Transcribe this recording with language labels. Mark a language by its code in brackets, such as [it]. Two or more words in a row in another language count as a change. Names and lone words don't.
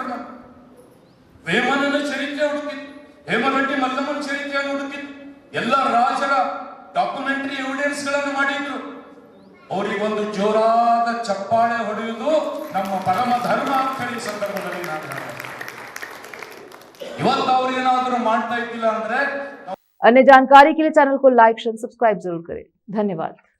[kn] ನಾವು ವೇಮನನ ಚರಿತ್ರೆ ಹುಡುಕಿದ್ದು, ಹೇಮರೆಡ್ಡಿ ಮಲ್ಲಮ್ಮನ ಚರಿತ್ರೆಯನ್ನು ಹುಡುಕಿದ್ದು, ಎಲ್ಲ ರಾಜರ [en] documentary evidence [kn] ಗಳನ್ನು ಮಾಡಿದ್ರು. ಅವರಿಗೆ ಒಂದು ಜೋರಾದ ಚಪ್ಪಾಳೆ ಹೊಡೆಯುವುದು ನಮ್ಮ ಪರಮ ಧರ್ಮ ಅಂತ ಹೇಳಿ ಸಂದರ್ಭದಲ್ಲಿ ನಾನು ಇವತ್ತು ಅವ್ರೇನಾದ್ರೂ ಮಾಡ್ತಾ ಇದ್ದಿಲ್ಲ ಅಂದ್ರೆ। [hi] अन्य जानकारी के लिए चैनल को [en] like share subscribe [hi] जरूर करें। धन्यवाद।